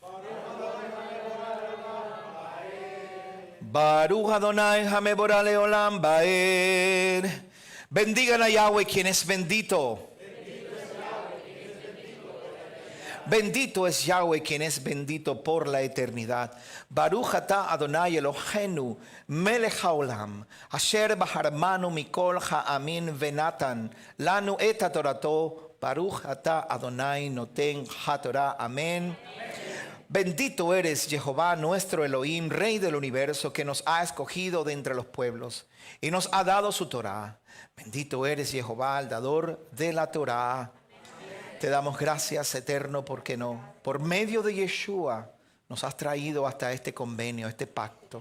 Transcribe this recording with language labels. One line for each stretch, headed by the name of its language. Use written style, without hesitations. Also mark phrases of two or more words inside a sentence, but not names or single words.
Hebrew: ברוך אדני המבורך לעולם ועד.
Spanish: Bendigan a Yahweh quien es bendito. Bendito es Yahweh quien es bendito por la eternidad.
Hebrew: ברוך אתה אדני אלוהינו מלך העולם אשר בחר בנו מכל העמים ונתן לנו את תורתו. ברוך אתה אדני נותן התורה.
Spanish: Amén. Bendito eres Jehová nuestro Elohim, Rey del universo, que nos ha escogido de entre los pueblos y nos ha dado su Torah. Bendito eres Jehová, el dador de la Torah. Te damos gracias, Eterno, porque no, por medio de Yeshua nos has traído hasta este convenio, este pacto.